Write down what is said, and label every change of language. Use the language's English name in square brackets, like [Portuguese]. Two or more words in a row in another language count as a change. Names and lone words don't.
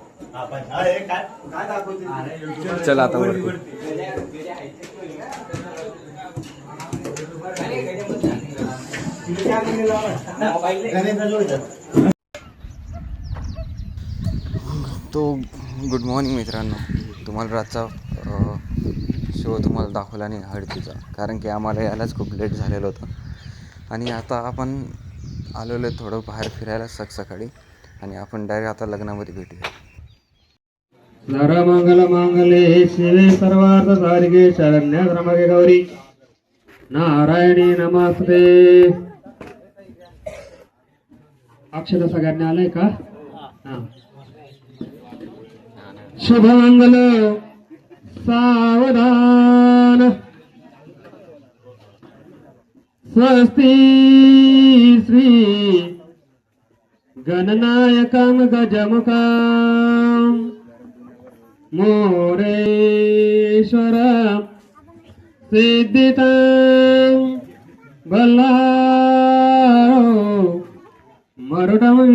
[Marathi] चला आता तो [English] good morning [Marathi] मित्रांनो. तुम्हाला रातचा शो तुम्हाला दाखवला नाही हळदीचा, कारण की आम्हाला यायलाच खूप लेट झालेलं होतं. आणि आता आपण आलेलो थोडं बाहेर फिरायला सकाळी. आणि आपण डायरेक्ट आता लग्नामध्ये भेटूया. [Sanskrit] सर्वमंगल मांगल्ये शिवे सर्वार्थ साधिके शरण्य त्र्यंबके गौरी नारायणी नमस्ते. [Marathi] अक्षर सगळ्यांनी आलंय का? शुभमंगल सावधान [Sanskrit] स्वस्ति श्री गणनायकं गजमुखं मोरेश्वर सिद्धितं बल्लारो मरुडं